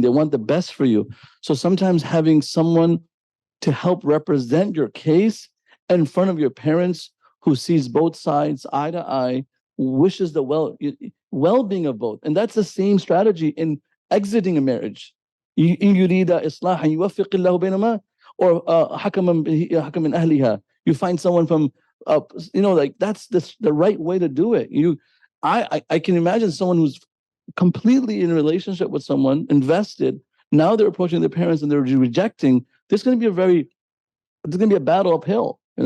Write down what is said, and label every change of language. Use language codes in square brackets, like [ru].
[en] They want the best for you. So sometimes having someone to help represent your case in front of your parents who sees both sides eye to eye, wishes the well-being of both. And that's the same strategy in exiting a marriage. [ar] إن يريد إصلاحا يوفق الله بينهما, or حكما من أهلها. [en] You find someone from, that's the right way to do it. I can imagine someone who's completely in a relationship with someone, invested. Now they're approaching their parents and they're rejecting. There's going to be a battle uphill.